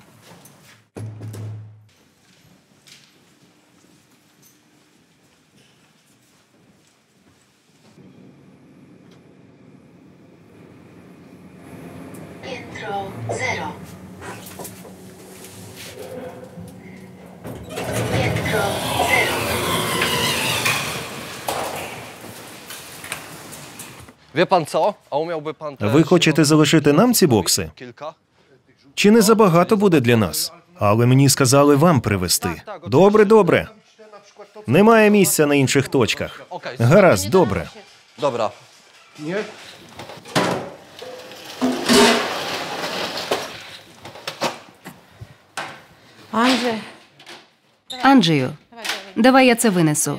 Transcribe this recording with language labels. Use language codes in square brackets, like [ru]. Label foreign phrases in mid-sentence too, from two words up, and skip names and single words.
[pl] Piętro 0. Piętro 0. Wie pan co? A umiałby pan też... [uk] Ви хочете залишити нам ці бокси? [pl] Kilka? [uk] Чи не забагато буде для нас? Але мені сказали вам привезти. Добре, добре. Немає місця на інших точках. Гаразд, добре. [pl] Dobra. [uk] Анджею, давай я це винесу.